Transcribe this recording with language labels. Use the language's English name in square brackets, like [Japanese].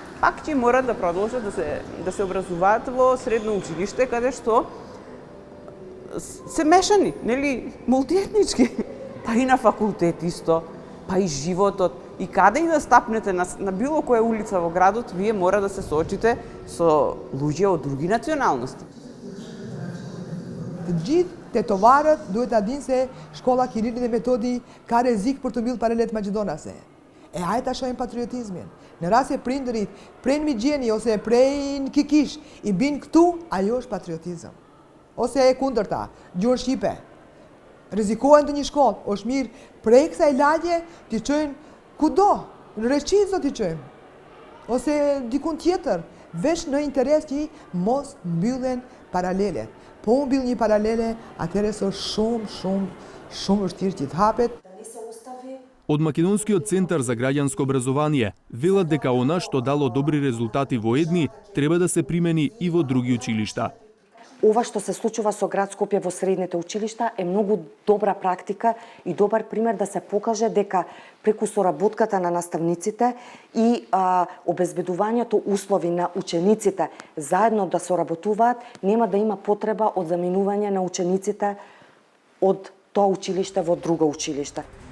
[Macedonian] Пак ќе морат да продолжат да се образуваат во средно училиште, каде што се мешани, нели, мултиетнички. Па и на факултет исто, па и животот. И каде и да стапнете на било која улица во градот, вие мора да се соочите со луѓе од други националности. [Albanian] Gjithë tetovarët duhet ta dinë se shkolla Kirilit dhe Metodi ka rrezik për të mbyllur panelet maqedonase. Hajde ta shohim patriotizmin. Në rast se prindërit prej Migjeni ose prej Kikish i bin këtu, ajo është patriotizëm. Ose e kundërta, gjuhën shqipe. Rrezikohen ndonjë shkollë, është mirë prej kësaj lagje t'i çojnë kudo, në Reçizo t'i çojmë. Ose dikun tjetër, veç në interes që mos mbyllen paralelet. Po mbyll një paralele, atëherë është shumë vështirë që të hapet. [Macedonian] Од Македонскиот центар за граѓанско образование велат дека она што дало добри резултати во едни треба да се примени и во други училишта. Ова што се случува со град Скопје во средните училишта е многу добра практика и добар пример да се покаже дека преку соработката на наставниците и обезбедувањето услови на учениците заедно да соработуваат, нема да има потреба од заминување на учениците од тоа училиште во друго училиште.